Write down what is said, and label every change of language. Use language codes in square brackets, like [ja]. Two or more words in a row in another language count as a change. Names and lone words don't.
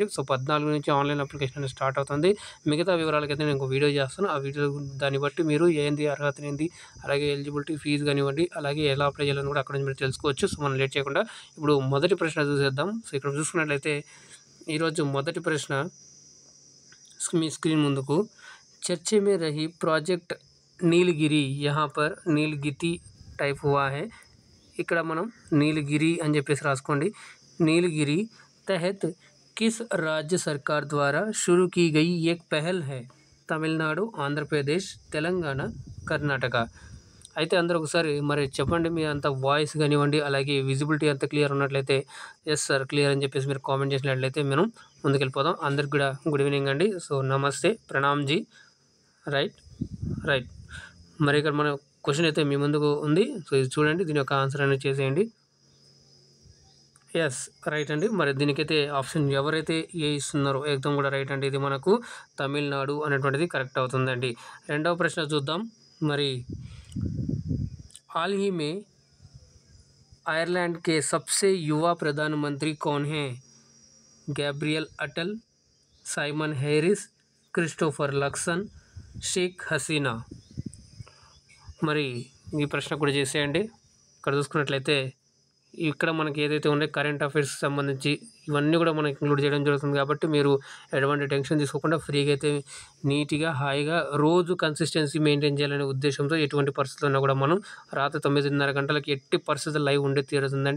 [te] సో 14 నుంచి [en] online application [te] అనేది స్టార్ట్ అవుతుంది. మిగతా వివరాలకైతే నేను ఒక వీడియో చేస్తాను. ఆ వీడియో దాన్ని బట్టి మీరు ఏంది అర్హత ఏంది, అలాగే [en] eligibility fee [te] కానివ్వండి, అలాగే ఎలా అప్లై చేయాలని కూడా అక్కడ నుంచి మీరు తెలుసుకోవచ్చు. సో మనం లేట్ చేయకుండా ఇప్పుడు మొదటి ప్రశ్న చూసేద్దాం. సో ఇక్కడ చూసుకున్నట్లయితే ఈరోజు మొదటి ప్రశ్న మీ స్క్రీన్ ముందుకు, [hi] चर्चे में रही प्रोजेक्ट नीलगिरि यहाँ पर नीलगिति टाइप हुआ है. [te] ఇక్కడ మనం నీలగిరి అని చెప్పేసి రాసుకోండి. [hi] नीलगिरि तहत किस राज्य सरकार द्वारा शुरू की గई एक पहल है. [te] తమిళనాడు, ఆంధ్రప్రదేశ్, తెలంగాణ, కర్ణాటక. అయితే అందరూ ఒకసారి మరి చెప్పండి, మీ అంత వాయిస్ కానివ్వండి అలాగే విజిబిలిటీ అంత క్లియర్ ఉన్నట్లయితే [en] yes sir clear [te] అని చెప్పేసి మీరు కామెంట్ చేసినట్లయితే మనం ముందుకెళ్ళిపోదాం. అందరికి కూడా [en] good evening [te] అండి. సో నమస్తే, [hi] प्रणाम जी. [te] రైట్. మరి ఇక్కడ మన క్వశ్చన్ అయితే మీ ముందుకు ఉంది. సో ఇది చూడండి, దీని యొక్క ఆన్సర్ అనేది చేసేయండి. [en] yes right [te] అండి. మరి దీనికైతే ఆప్షన్ ఎవరైతే ఏ ఇస్తున్నారో ఏకదం కూడా రైట్ అండి. ఇది మనకు తమిళనాడు అనేటువంటిది కరెక్ట్ అవుతుందండి. రెండవ ప్రశ్న చూద్దాం. [hi] మరి हाल ही में आयरलैंड के सबसे युवा प्रधानमंत्री कौन हैं? गैब्रियल अटल, साइमन हैरिस, क्रिस्टोफर लक्सन, [te] షేక్ హసీనా. మరి ఈ ప్రశ్న కూడా చేసేయండి. ఇక్కడ చూసుకున్నట్లయితే ఇక్కడ మనకి ఏదైతే ఉన్నాయో [en] current affairs [te] సంబంధించి ఇవన్నీ కూడా మనకి ఇంక్లూడ్ చేయడం జరుగుతుంది కాబట్టి మీరు ఎటువంటి టెన్షన్ తీసుకోకుండా ఫ్రీగా అయితే నీట్గా హాయిగా రోజు [en] consistency maintain [te] చేయాలనే ఉద్దేశంతో ఎటువంటి పరిస్థితుల్లో ఉన్నా కూడా మనం రాత్రి 9:30 గంటలకి ఎట్టి పరిస్థితులు లైవ్ ఉండే తీరుతుందండి.